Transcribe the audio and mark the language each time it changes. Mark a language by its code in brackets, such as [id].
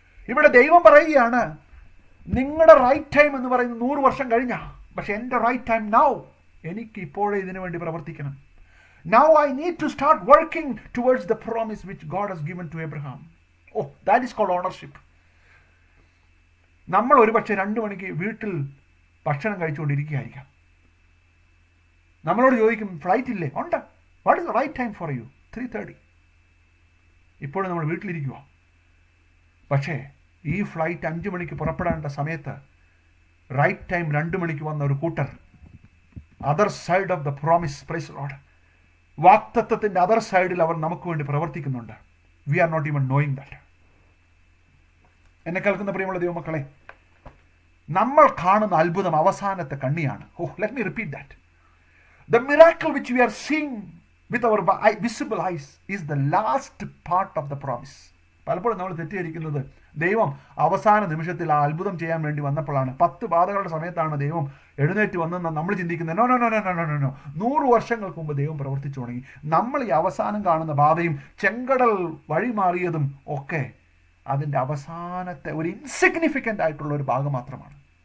[ml] ഇവിടെ ദൈവം പറയുകയാണ്, നിങ്ങളുടെ റൈറ്റ് ടൈം എന്ന് പറയുന്നത് 100 വർഷം കഴിഞ്ഞാ, പക്ഷെ എൻ്റെ റൈറ്റ് ടൈം നൗ. എനിക്ക് ഇപ്പോഴേ ഇതിനു വേണ്ടി പ്രവർത്തിക്കണം. [en] Now I need to start working towards the promise which God has given to Abraham. That is called ownership. [ml] നമ്മൾ ഒരുപക്ഷെ 2 മണിക്ക് വീട്ടിൽ ഭക്ഷണം കഴിച്ചുകൊണ്ടിരിക്കുകയായിരിക്കാം. നമ്മളോട് ചോദിക്കും, ഫ്ലൈറ്റ് ഇല്ലേ? ഉണ്ട്. [en] What is the right time for you? [ml] 3:30. ഇപ്പോഴും നമ്മൾ വീട്ടിലിരിക്കുക. പക്ഷേ ഈ ഫ്ലൈറ്റ് 5 മണിക്ക് പുറപ്പെടേണ്ട സമയത്ത് റൈറ്റ് ടൈം 2 മണിക്ക് വന്ന ഒരു കൂട്ടർ [en] other side of the promise, praise the lord, [ml] വാഗ്ദത്തത്തിന്റെ other സൈഡിൽ അവർ നമുക്ക് വേണ്ടി പ്രവർത്തിക്കുന്നുണ്ട്. [en] We are not even knowing that. [ml] എന്നെ കേൾക്കുന്ന പ്രിയമുള്ള ദൈവമക്കളെ, നമ്മൾ കാണുന്ന അത്ഭുതം അവസാനത്തെ കണ്ണിയാണ്. [en] Let me repeat that. The miracle which we are seeing with our visible eyes is the last part of the promise. [ml] പലപ്പോഴും നമ്മൾ തെറ്റിദ്ധരിക്കുന്നത് ദൈവം അവസാന നിമിഷത്തിൽ ആ അത്ഭുതം ചെയ്യാൻ വേണ്ടി വന്നപ്പോഴാണ്. 10 ബാധകളുടെ സമയത്താണ് ദൈവം എഴുന്നേറ്റ് വന്നെന്ന് നമ്മൾ ചിന്തിക്കുന്നത്. നോ 100 വർഷങ്ങൾക്ക് മുമ്പ് ദൈവം പ്രവർത്തിച്ചു തുടങ്ങി. നമ്മൾ ഈ അവസാനം കാണുന്ന ബാധയും ചെങ്കടൽ വഴിമാറിയതും ഒക്കെ അതിൻ്റെ അവസാനത്തെ ഒരു ഇൻസിഗ്നിഫിക്കൻ്റ് ആയിട്ടുള്ള ഒരു ഭാഗം മാത്രമാണ്.